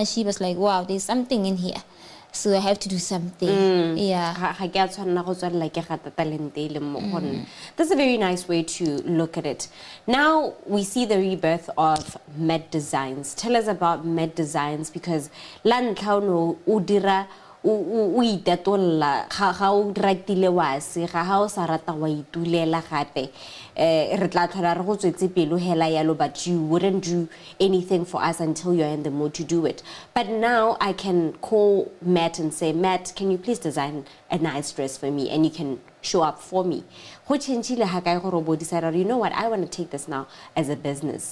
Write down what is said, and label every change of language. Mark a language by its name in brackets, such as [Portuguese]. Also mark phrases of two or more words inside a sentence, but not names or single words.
[English] I was like, wow, there's something in here. So I have to do something. Yeah. That's a very nice way to look at it. Now we see the rebirth of Med Designs. Tell us about Med Designs, because [Tswana] lan no udira o itatolla ga o ratile wa se ga o sa rata wa itulela gape re tla tlhola re go tswetse pelo hela yalo, [English] but you wouldn't do anything for us until you're in the mood to do it. But now I can call Matt and say, Matt, can you please design a nice dress for me, and you can show up for me. You know what, I want to take this now as a business.